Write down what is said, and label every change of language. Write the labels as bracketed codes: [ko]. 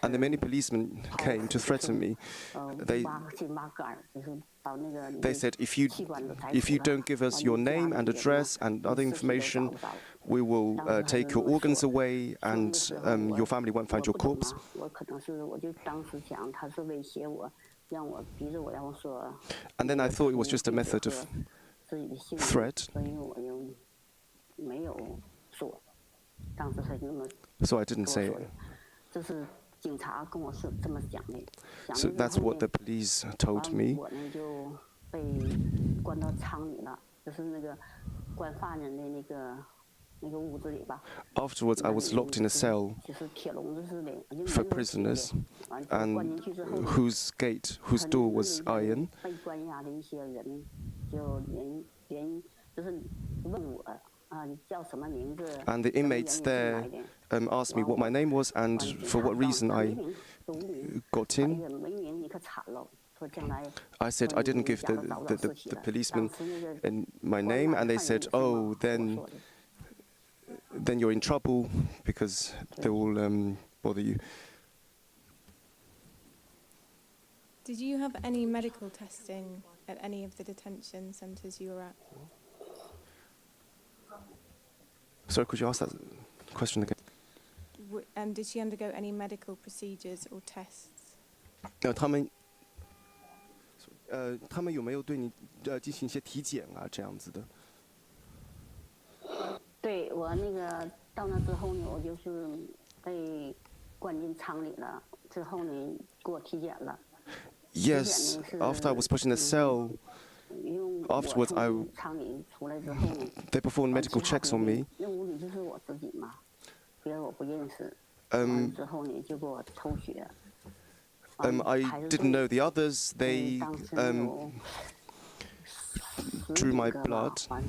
[en] And the many policemen came to threaten me. They said, if you don't give us your name and address and other information, we will take your organs away, and your family won't find your corpse. [zh] 我可能是，我就当时想他是威胁我，让我逼着我让我说。 [en] And then I thought it was just a method of threat. [zh] 所以我就没有说，当时他就那么。 [en] So I didn't say it. [zh] 这是警察跟我是这么讲的。 [en] So that's what the police told me. [zh] 我呢就被关到仓里了，就是那个关犯人的那个屋子里吧。 [en] Afterwards, I was locked in a cell [zh] 就是铁笼子似的， [en] for prisoners, and whose door was iron. [zh] 被关押的一些人就连就是问我。 [en] And the inmates there asked me what my name was and for what reason I got in. I said I didn't give the policeman my name, and they said, "Oh, then you're in trouble because they will bother you." Did you have any medical testing at any of the detention centres you were at? Sorry, could you ask that question again? Did she undergo any medical procedures or tests? [zh] 他们有没有对你进行一些体检啊这样子的？对我那个到那之后呢，我就是被关进仓里了。之后呢，给我体检了。 [en] Yes, after I was put in a cell, afterwards they performed medical checks on me. I didn't know the others. They drew my blood.